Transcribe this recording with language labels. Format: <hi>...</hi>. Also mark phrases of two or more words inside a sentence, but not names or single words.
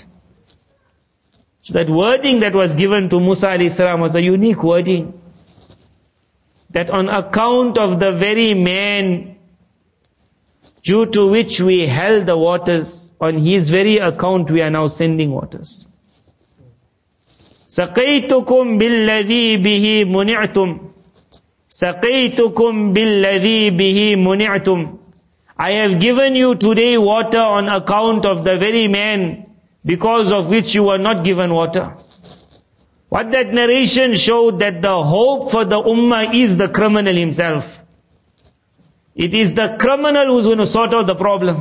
<en>So that wording that was given to Musa</en> <ar>عليه السلام</ar> <en>was a unique wording. That on account of the very man due to which we held the waters, on his very account we are now sending waters.</en> <ar>سَقَيْتُكُمْ بِالَّذِي بِهِ مُنِعْتُمْ سَقَيْتُكُمْ بِالَّذِي بِهِ مُنِعْتُمْ.</ar> <en>I have given you today water on account of the very man because of which you were not given water. What that narration showed, that the hope for the ummah is the criminal himself. It is the criminal who's going to sort out the problem.</en>